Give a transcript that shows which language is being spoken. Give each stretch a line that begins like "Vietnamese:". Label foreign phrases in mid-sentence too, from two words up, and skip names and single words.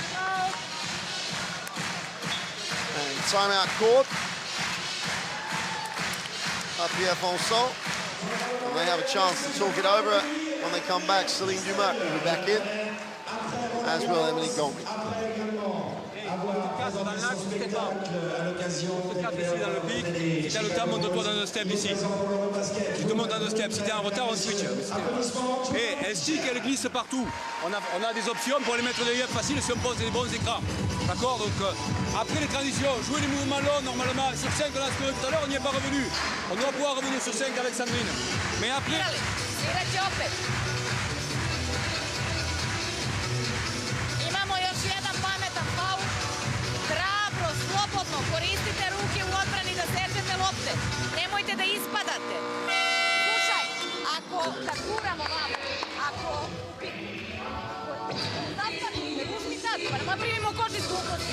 English: And timeout called. Pierre Fonson. And they have a chance to talk it over when they come back. Céline Dumas will be back in, as will Emily Gomi.
French: Dans l'axe, c'est pas. On se casse ici dans le pic. Si t'as le temps, monte-toi dans un step ici. Tu te montes dans un step. Si t'es en retard, on switch. Et elle stick, elle glisse partout. On a des options pour aller mettre des liens faciles si on pose des bons écrans. D'accord? Donc après les transitions, jouer les mouvements longs normalement. Sur 5, on a scoré tout à l'heure, on n'y est pas revenu. On doit pouvoir revenir sur 5 avec Sandrine. Mais après.
Serbian: Imamo još jedan pametan faul. Hrabro, slobodno, koristite ruke u odbrani da sežete lopte. Nemojte da ispadate. Slušaj, kad guramo vamo, ako zastavite, uzmi tad, pa nema primimo koži s gluposti.